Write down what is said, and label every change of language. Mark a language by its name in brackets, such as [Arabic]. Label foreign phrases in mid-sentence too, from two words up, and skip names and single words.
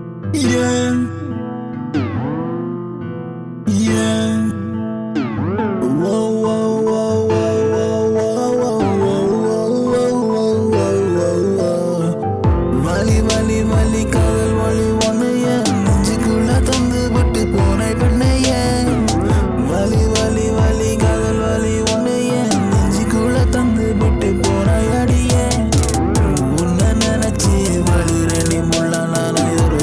[English] Yeah, yeah. Whoa, whoa, whoa, whoa, whoa, whoa, whoa, whoa, whoa. [Tamil] வலி வலி வலி காதல் வலி ஒன்னைய நெஞ்சுக்குள்ள தந்து விட்டு போனை பெண்ணைய வலி வலி வலி காதல் வலி ஒன்னைய நெஞ்சுக்குள்ள தந்து விட்டு போனை அடிய உன்னை நினைச்சு வலிரனி முள்ள நானே ஒரு